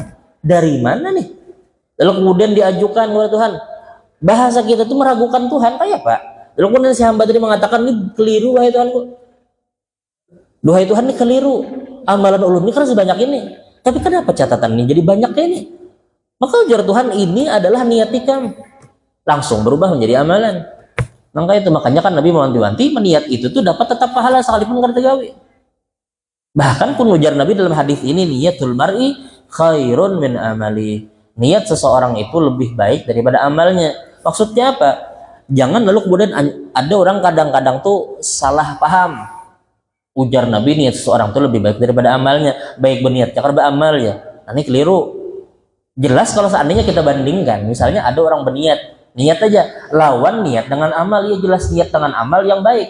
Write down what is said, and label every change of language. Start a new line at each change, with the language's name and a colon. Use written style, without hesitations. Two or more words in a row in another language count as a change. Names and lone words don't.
Indonesian: Dari mana nih? Lalu kemudian diajukan kepada Tuhan. Bahasa kita tuh meragukan Tuhan, kayak Pak. Lalu kemudian si hamba tadi mengatakan ini keliru wahai Tuhanku. Duhai Tuhan ini keliru. Amalan ulun ini kan sebanyak ini. Tapi kenapa catatan ini jadi banyak kayak ini? Maka ujar Tuhan ini adalah niat ikam. Langsung berubah menjadi amalan. Makanya kan Nabi mewanti-wanti meniat itu tuh dapat tetap pahala sekalipun
Banjar: kada tegawi.
Indonesian: Bahkan pun ujar Nabi dalam hadis ini
Arabic: niatul mar'i khairun min amali.
Indonesian: Niat seseorang itu lebih baik daripada amalnya. Maksudnya apa? Jangan lalu kemudian ada orang kadang-kadang tuh salah paham. Ujar Nabi, niat seseorang itu lebih baik daripada amalnya. Baik berniatnya karena beramal ya. Nah, ini keliru. Jelas kalau seandainya kita bandingkan, misalnya ada orang berniat, niat aja, lawan niat dengan amal, ya jelas niat dengan amal yang baik.